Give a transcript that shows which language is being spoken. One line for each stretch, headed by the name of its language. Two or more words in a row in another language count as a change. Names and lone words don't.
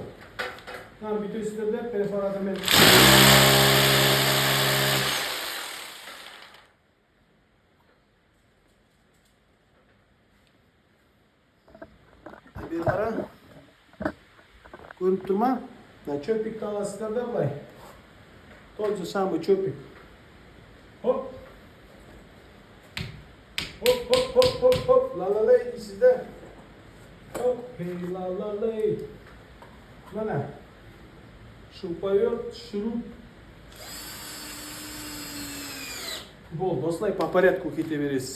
Kazakh: Бүйтесіздер де перфоратормен бері қара. Көріп тұр ма? Чөпикті аласыздар да былай.
Russian: Тот же самый чөпик. Хоп. Хоп, хоп, хоп, хоп, хоп.
Kazakh: Ла-ла-лей дейсіз де. Хоп, хей, ла-ла-лей. Mana шуруповерт, шуруп. Болды, осылай
Russian: по порядку
Kazakh: кете бересіз.